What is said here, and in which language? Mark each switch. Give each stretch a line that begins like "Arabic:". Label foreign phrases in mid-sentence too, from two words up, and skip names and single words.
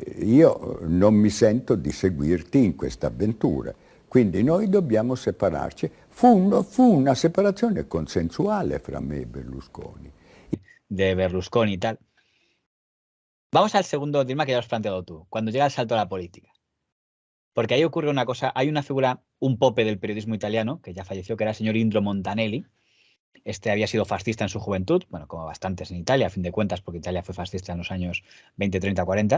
Italian: io non mi sento di seguirti in questa avventura. Quindi noi dobbiamo separarci. Fu una separazione consensuale fra me e Berlusconi.
Spanish: De Berlusconi y tal. Vamos al segundo tema que ya has planteado tú, cuando llega el salto a la política. Porque ahí ocurre una cosa, hay una figura, un pope del periodismo italiano, que ya falleció, que era el señor Indro Montanelli. Este había sido fascista en su juventud, bueno, como bastantes en Italia, a fin de cuentas, porque Italia fue fascista en los años 20, 30, 40.